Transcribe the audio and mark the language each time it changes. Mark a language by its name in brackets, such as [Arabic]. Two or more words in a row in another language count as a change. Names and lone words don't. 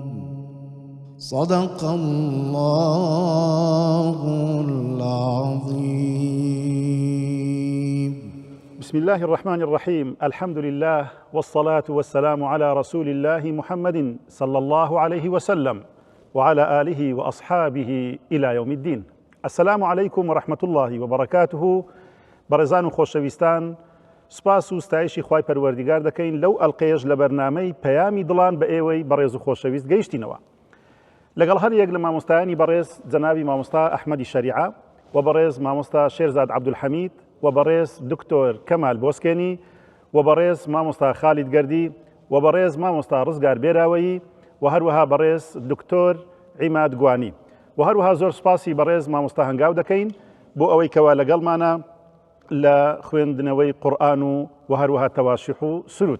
[Arabic] صدق الله العظيم. بسم الله الرحمن الرحيم. الحمد لله والصلاة والسلام على رسول الله محمد صلى الله عليه وسلم وعلى آله وأصحابه إلى يوم الدين. السلام عليكم ورحمة الله وبركاته. [Central Kurdish] بەڕێزان و خۆشەویستان، سپاس و ستایشی خوای پەروەردیگار دەکەین لەو ئەڵقەیەش لە بەرنامەی پەیامی دڵان بە ئێوەی بەڕێز و خۆشەویست گەیشتینەوە. لەگەڵ هەر یەک لە مامۆستایانی بەڕێز جەنابی مامۆستا ئەحمەدی شەریعە و بەڕێز مامۆستا شێرزاد عەبدولحەمید و بەڕێز دکتۆر کەمال بۆسکێنی و بەڕێز مامۆستا خالید گەردی و بەڕێز مامۆستا ڕزگار بێراوەیی و هەروەها بەڕێز دکتۆر عیماد گوانی و هەروەها زۆر سپاسی بەڕێز مامۆستا هەنگاو دەکەین بۆ ئەوەی کەوا لەگەڵمانە لە خوێندنەوەی قورئان و هەروەها تەواشیح و سرود.